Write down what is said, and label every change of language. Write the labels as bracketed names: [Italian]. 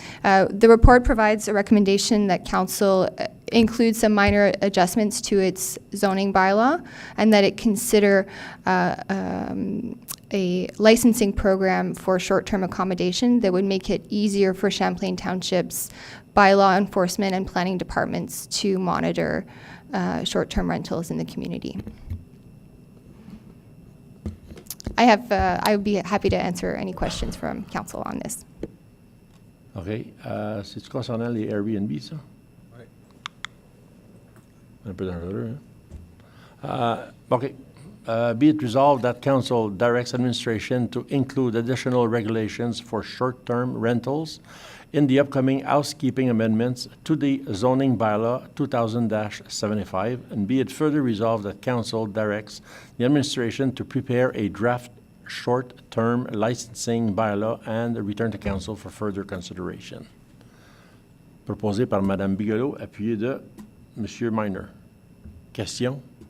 [English] The report provides a recommendation that Council include some minor adjustments to its zoning bylaw and that it consider a licensing program for short-term accommodation that would make it easier for Champlain Township's bylaw enforcement and planning departments to monitor short-term rentals in the community. I would be happy to answer any questions from Council on this. OK. [French] C'est-tu concernant les Airbnb, ça? Oui. Un peu dangereux, hein? OK. [English] Be it resolved that Council directs administration to include additional regulations for short-term rentals in the upcoming housekeeping amendments to the zoning bylaw 2000-75, and be it further resolved that Council directs the administration to prepare a draft short-term licensing bylaw and return to Council for further consideration. [French] Proposé par Mme Bigelow, appuyé de M. Minor. Question?